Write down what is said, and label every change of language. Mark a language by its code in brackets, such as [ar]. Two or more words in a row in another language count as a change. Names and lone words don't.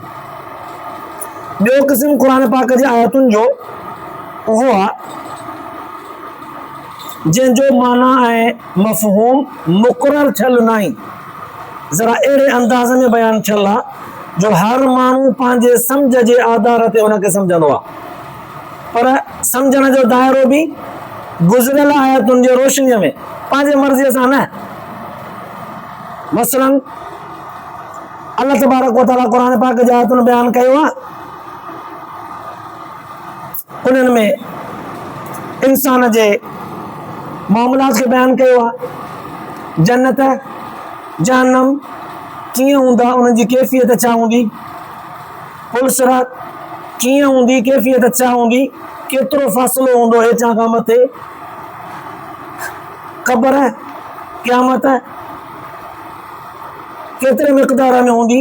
[sd] ॿियो क़िस्म क़ुर पाक जी आयतुनि जो उहो आहे जंहिंजो माना ऐं मफ़हूम मुक़ररु थियल न आहे, ज़रा अहिड़े अंदाज़ में बयानु थियल आहे जो हर माण्हू पंहिंजे सम्झ जे आधार ते उनखे सम्झंदो आहे, पर सम्झण जो दाइरो बि गुज़िरियल आयतुनि जे रोशनीअ में पंहिंजे मर्ज़ीअ सां न। मसलन अल्लाह तबारक व तआला क़ुर पाक जी आयतुनि बयानु कयो आहे, उन्हनि में इंसान जे मामलात खे बयानु कयो आहे, जन्नत जहन्नम कीअं हूंदा, उन्हनि जी कैफ़ियत छा हूंदी, पुलसिरात कीअं हूंदी, कैफ़ियत छा हूंदी, केतिरो फ़ासिलो हूंदो हेठां खां मथे, क़बर क़यामत केतिरे मिक़दार में हूंदी।